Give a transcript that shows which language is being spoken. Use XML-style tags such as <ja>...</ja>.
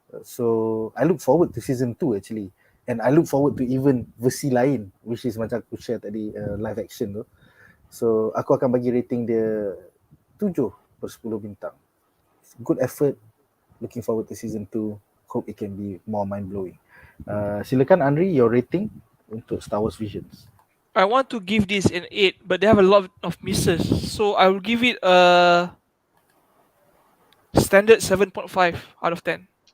<en>So I look forward to season 2 actually. And I look forward to even</en> <ms>versi lain,</ms> <en>which is</en> <ms>macam aku share tadi,</ms> <en>live action tu.</en> <ms>So aku akan bagi rating dia 7/10 bintang.</ms> <en>Good effort. Looking forward to season 2. Hope it can be more mind-blowing.</en> <ms>Silakan Anri,</ms> <en>your rating</en> <ms>untuk Star Wars Visions.</ms> <en>I want to give this an 8, but they have a lot of misses. So I will give it a standard 7.5 out of 10.</en>